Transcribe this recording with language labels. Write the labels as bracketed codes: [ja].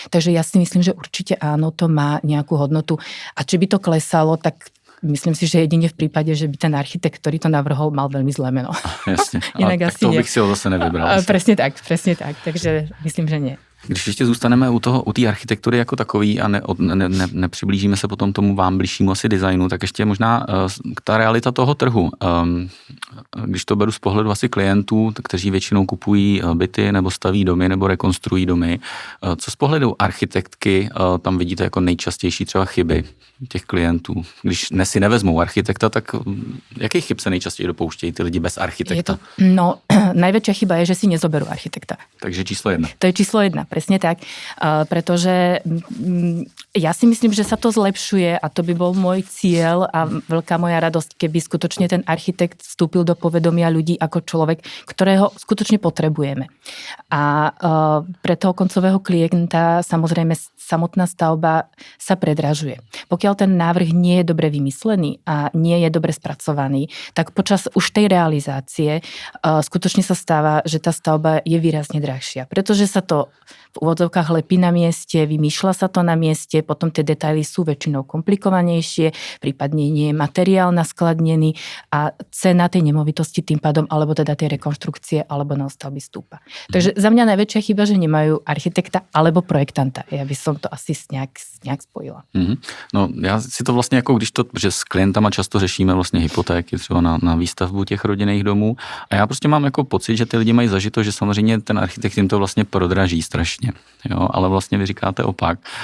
[sk] Takže ja si myslím, že určite áno, to má nejakú hodnotu. A či by to klesalo, tak myslím si, že jedine v prípade, že by ten architekt, ktorý to navrhol, mal veľmi zlé meno. [cs] Jasne, ale tak toho bych si ho zase nevybral. [sk] Presne tak. Takže myslím, že nie. [cs] Když ještě zůstaneme u té architektury jako takový a nepřiblížíme se potom tomu vám bližšímu asi designu, tak ještě možná ta realita toho trhu. Když to beru z pohledu asi klientů, kteří většinou kupují byty nebo staví domy nebo rekonstruují domy, co z pohledu architektky tam vidíte jako nejčastější třeba chyby těch klientů? Když si nevezmou architekta, tak jakých chyb se nejčastěji dopouštějí ty lidi bez architekta? [sk] Najväčšia chyba je, že si nezoberú architekta. [cs] Takže číslo 1. [sk] To je číslo 1, presne tak. Pretože ja si myslím, že sa to zlepšuje a to by bol môj cieľ a veľká moja radosť, keby skutočne ten architekt vstúpil do povedomia ľudí ako človek, ktorého skutočne potrebujeme. A pre toho koncového klienta samozrejme samotná stavba sa predražuje. Pokiaľ ten návrh nie je dobre vymyslený a nie je dobre spracovaný, tak počas už tej realizácie skutočne sa stáva, že tá stavba je výrazne drahšia. Pretože sa to v úvodzovkách lepí na mieste, vymýšľa sa to na mieste, potom tie detaily sú väčšinou komplikovanejšie, prípadne nie je materiál naskladnený a cena tej nemovitosti tým pádom, alebo teda tej rekonštrukcie, alebo novostavby stúpa. Takže za mňa najväčšia chyba, že nemajú architekta alebo projektanta. Ja by som to asi nejak spojila. [cs] No já si to vlastně jako že s klientama často řešíme vlastně hypotéky třeba na výstavbu těch rodinných domů a já prostě mám jako pocit, že ty lidi mají zažito, že samozřejmě ten architekt jim to vlastně prodraží strašně. Jo, ale vlastně vy říkáte opak.